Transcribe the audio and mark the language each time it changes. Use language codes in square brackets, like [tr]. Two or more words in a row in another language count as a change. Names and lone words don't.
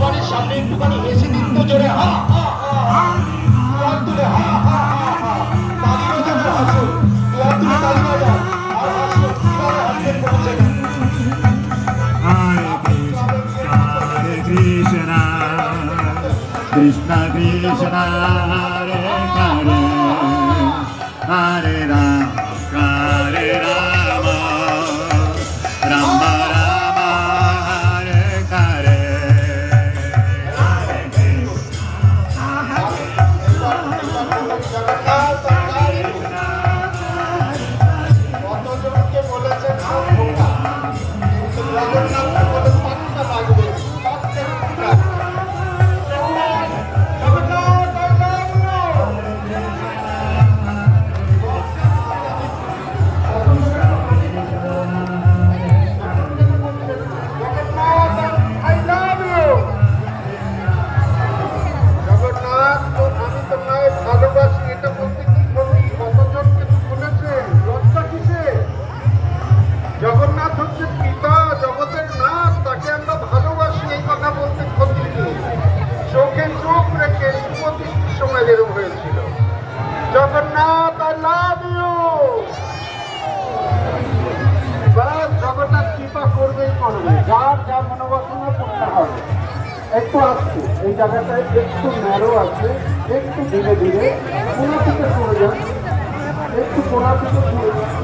[bn] সামনে একটুখানি হেসে দিন তো জোরে, হা হা হা হা, দুয়ার তুলে হা হা হা হা, তালিও যেন হাসুন, দুয়ার তুলে তালি বাজান আর হাসুন, কিভাবে হাসতেন বলছেন। Hare Krishna, Krishna Krishna, Hare Hare, Hare Rama, Hare Rama, Rama Rama, Hare Hare, Hare কতজনকে বলেছেন জগন্নাথকে বলে পাঁচটা লাগবে, পাঁচটা টিকা। [en] জগন্নাথ I love you। জগন্নাথ I love you। [bn] জগন্নাথ তো আমি তোমায় ভালোবাসি, এটা বলতে কি ক্ষতি? কতজনকে তো বলেছে, লজ্জা কিসে? জগন্নাথ হচ্ছে পিতা, জগতের নাথ, তাকে আমরা ভালোবাসি, এই কথা বলতে ক্ষতি কি? চোখে চোখ রেখে শুভদৃষ্টির সময় এরকম হয়েছিল। [en] জগন্নাথ I love you। [bn] ব্যাস, জগন্নাথ কৃপা করবেই করবে, যার যা মনোবাসনা করতে হবে। একটু আসছে এই জায়গাটায়, একটু ন্যারো আছে, একটু ধীরে ধীরে কোনা থেকে সরে যান, একটু কোনা থেকে সরে যান।